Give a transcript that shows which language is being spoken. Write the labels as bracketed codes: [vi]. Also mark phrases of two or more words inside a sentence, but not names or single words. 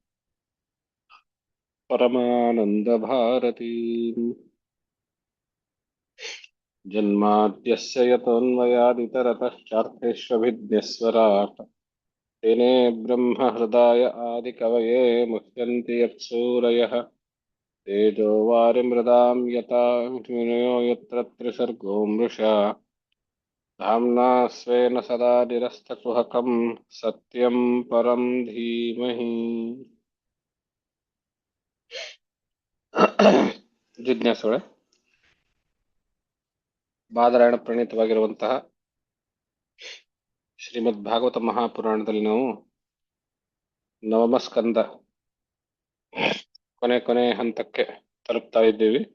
[sa] परमानन्दभारतीम् जन्माद्यस्य यतोऽन्वयादितरतश्चार्थेष्वभिज्ञस्वराट् तेने ब्रह्महृदाय आदिकवये मुह्यन्ति यत्सूरयः तेजो वारिमृदां यथा विनियो यत्र त्रिसर्गो मृषा धाम्ना स्वेन सदा निरस्तकुहकं सत्यं परं धीमहि [kn] ಜಿಜ್ಞಾಸುಗಳೇ, ಬಾದರಾಯಣ ಪ್ರಣೀತವಾಗಿರುವಂತಹ ಶ್ರೀಮದ್ ಭಾಗವತ ಮಹಾಪುರಾಣದಲ್ಲಿ ನಾವು ನವಮ ಸ್ಕಂದ ಕೊನೆ ಹಂತಕ್ಕೆ ತಲುಪ್ತಾ ಇದ್ದೀವಿ.